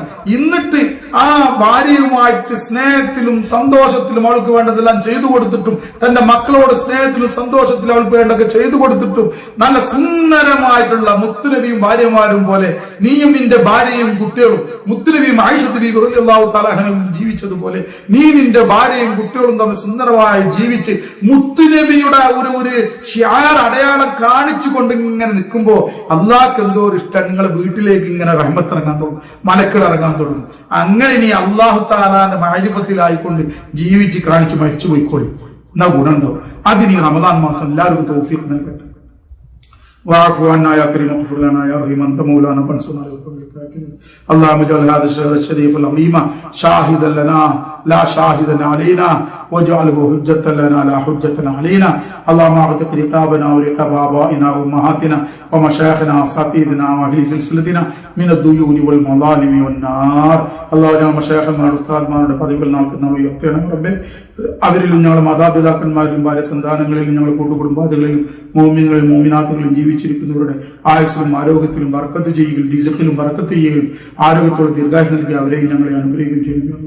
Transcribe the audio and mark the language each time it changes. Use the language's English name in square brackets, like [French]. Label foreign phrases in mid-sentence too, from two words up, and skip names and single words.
[Malayalam] എന്നിട്ട് ആ ഭാര്യയുമായിട്ട് സ്നേഹത്തിലും സന്തോഷത്തിലും അവൾക്ക് വേണ്ടതെല്ലാം ചെയ്തു കൊടുത്തിട്ടും, തന്റെ മക്കളോട് സ്നേഹത്തിലും സന്തോഷത്തിലും അവൾക്ക് വേണ്ടതൊക്കെ ചെയ്തു കൊടുത്തിട്ടും, നല്ല സുന്ദരമായിട്ടുള്ള മുത്തുനബിയും ഭാര്യമാരും പോലെ നീയും നിന്റെ ഭാര്യയും കുട്ടികളും മുത്തുനബിയും ആയിഷത്ത് ബീവി [Arabic] رضي الله تعالى عنها [Malayalam] ജീവിച്ചതുപോലെ നീ നിന്റെ ഭാര്യയും കുട്ടികളും തമ്മിൽ സുന്ദരമായി ജീവിച്ച് മുത്തുനബിയുടെ ഒരു ഷിആർ അടയാളം കാണിച്ചുകൊണ്ട് ഇങ്ങനെ നിൽക്കുമ്പോ അള്ളാഹ്ക്ക് എന്തോ ഒരു ഇഷ്ടം. നിങ്ങളെ വീട്ടിലേക്ക് ഇങ്ങനെ റഹ്മത്ത് ഇറങ്ങാൻ തുടങ്ങും, മലക്കുകൾ ഇറങ്ങാൻ തുടങ്ങും. അങ്ങനെ നീ [Arabic] الله تعالى [Malayalam] മഅരിഫത്തിലായിക്കൊണ്ട് ജീവിച്ച് കാണിച്ച് മരിച്ചു പോയിക്കോളി, എന്നാ ഗുണം ഉണ്ടാവും. അതിന് ഈ റമദാൻ മാസം എല്ലാവർക്കും തൗഫീഖ് നൽകട്ടെ. [Arabic] واعف عنا يا كريم واغفر لنا يا رحيم انت مولانا فانصرنا على القوم الكافرين اللهم اجعل هذا الشهر الشريف العظيم شاهدا لنا لا شاهدا علينا واجعله حجة لنا لا حجة علينا اللهم اعتق رقابنا ورقاب آبائنا وامهاتنا ومشايخنا واساتذتنا واهل سلسلتنا من الديون والمظالم والنار اللهم [Malayalam] മശായിഖന്മാരുടെ ഉസ്താദ്മാരുടെ പദവികൾ നൽകുന്ന ഉയർത്തണം റബ്ബേ. അവരിലും ഞങ്ങളുടെ മാതാപിതാക്കന്മാരിലും ഭാര്യ സന്താനങ്ങളിലും ഞങ്ങളുടെ കൂട്ടുകുടുംബാദികളിലും മോമിനുകളിലും മോമിനാത്തുകളിലും ജീവിച്ചിരിക്കുന്നവരുടെ ആയുസ്സിലും ആരോഗ്യത്തിലും ബർക്കത്ത് ചെയ്യുകയും ഡിസക്കിലും ബർക്കത്ത് ചെയ്യുകയും ആരോഗ്യത്തോടെ ദീർഘായുസ് നൽകി അവരെയും ഞങ്ങളെ അനുഗ്രഹിക്കുകയും ചെയ്യുന്നു.